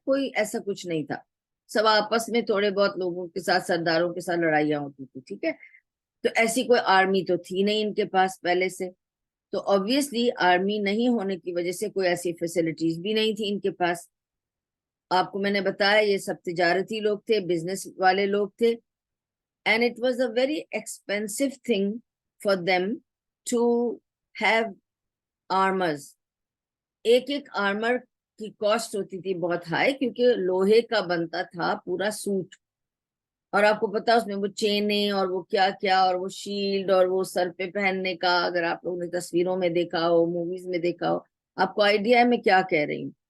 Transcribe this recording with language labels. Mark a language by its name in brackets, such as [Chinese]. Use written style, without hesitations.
[Urdu] کوئی ایسا کچھ نہیں تھا. سب آپس میں تھوڑے بہت لوگوں کے ساتھ، سرداروں کے ساتھ لڑائیاں ہوتی تھی، ٹھیک ہے. تو ایسی کوئی آرمی تو تھی نہیں ان کے پاس پہلے سے. تو obviously آرمی نہیں ہونے کی وجہ سے کوئی ایسی فیسلٹیز بھی نہیں تھی ان کے پاس. آپ کو میں نے بتایا یہ سب تجارتی لوگ تھے، بزنس والے لوگ تھے. [English] and it was a very expensive thing for them to have armors. [Urdu] ایک ایک آرمر کی کاسٹ ہوتی تھی بہت ہائی، کیونکہ لوہے کا بنتا تھا پورا سوٹ. اور آپ کو پتا اس میں وہ چینیں اور وہ کیا کیا، اور وہ شیلڈ اور وہ سر پہ پہننے کا، اگر آپ لوگوں نے تصویروں میں دیکھا ہو، موویز میں دیکھا ہو، آپ کو آئیڈیا ہے میں کیا کہہ رہی ہوں.